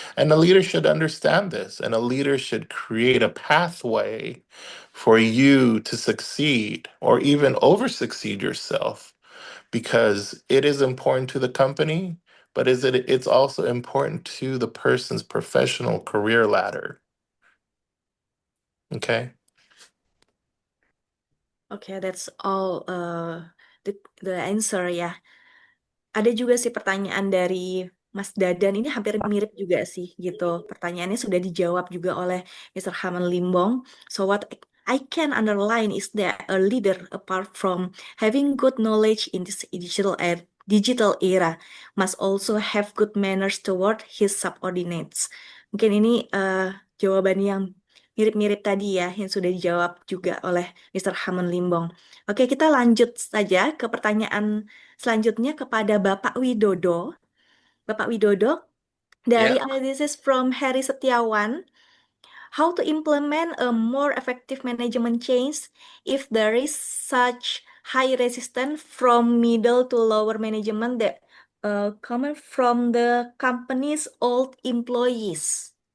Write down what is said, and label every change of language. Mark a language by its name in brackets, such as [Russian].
[English] And a leader should understand this, and a leader should create a pathway for you to succeed or even over succeed yourself because it is important to the company, but it's also important to the person's professional career ladder. Okay. Okay, that's all the answer [Indonesian] ya. Ada juga sih pertanyaan dari Mas Dadan, ini hampir mirip juga sih gitu. Pertanyaannya sudah dijawab juga oleh Mr. Hammond Limbong. [English] So what I can underline is that a leader, apart from having good knowledge in this digital era, must also have good manners toward his subordinates. [Indonesian] Mungkin ini jawaban yang mirip-mirip tadi ya yang sudah dijawab juga oleh Mr. Hammond Limbong. Oke, kita lanjut saja ke pertanyaan selanjutnya kepada Bapak Widodo. Bapak Widodo, dari [English] Yeah. this is from Harry Setiawan. How to implement a more effective management change if there is such high resistance from middle to lower management that coming from the company's old employees?